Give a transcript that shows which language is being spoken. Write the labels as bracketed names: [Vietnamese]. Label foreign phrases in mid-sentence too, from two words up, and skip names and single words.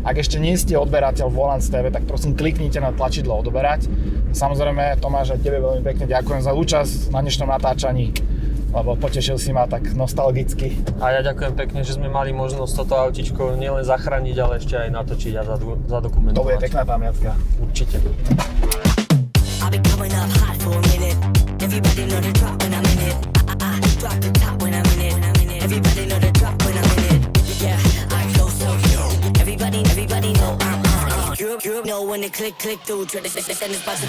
[Slovak] Ak ešte nie ste odberateľ Volants TV, tak prosím kliknite na tlačidlo odoberať. Samozrejme, Tomáš, aj tebe veľmi pekne ďakujem za účasť na dnešnom natáčaní, lebo potešil si ma tak nostalgicky. A ja ďakujem pekne, že sme mali možnosť toto autičko nielen zachrániť, ale ešte aj natočiť a zadokumentovať. To bude pekná pamiatka. Určite. [English] I'll be coming up hot for a minute. Everybody know the drop when I'm in it. I drop the top when I'm in it. Everybody know the drop when I'm in it. Yeah, I go so yo. Everybody know I'm on. You know when the click through to the send this button.